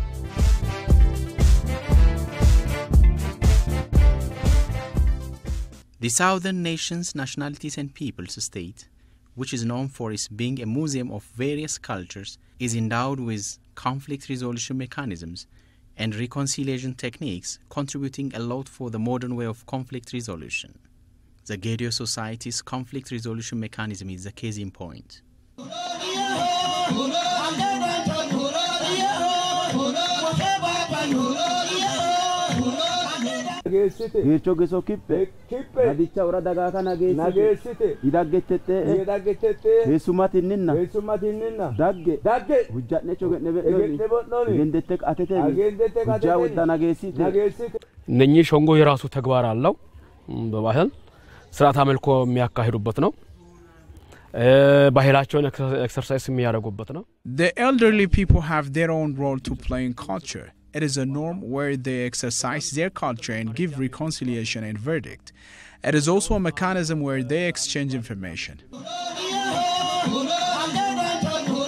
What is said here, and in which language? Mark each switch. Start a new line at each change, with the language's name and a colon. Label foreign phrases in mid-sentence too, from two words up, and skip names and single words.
English: The Southern Nations, Nationalities and Peoples state, which is known for its being a museum of various cultures, is endowed with conflict resolution mechanisms and reconciliation techniques, contributing a lot for the modern way of conflict resolution. The Gedeo society's conflict resolution mechanism is the case in point.
Gedeo: Gecho geso kippe adicha ora daga kana gesite idagetete hesumatinna dagge hujjatne chogetne bedoni gendete atete hujja ወዳና gesite
Amharic: እነኚህ ሾንጎ የራሱ ተግባር አለው በባህል ስርዓት አመልኮ የሚያካሂዱበት ነው ባህላቸውን ኤክሰርሳይዝ የሚያደርጉበት ነው
English: The elderly people have their own role to play in culture. It is a norm where they exercise their culture and give reconciliation and verdict. It is also a mechanism where they exchange information.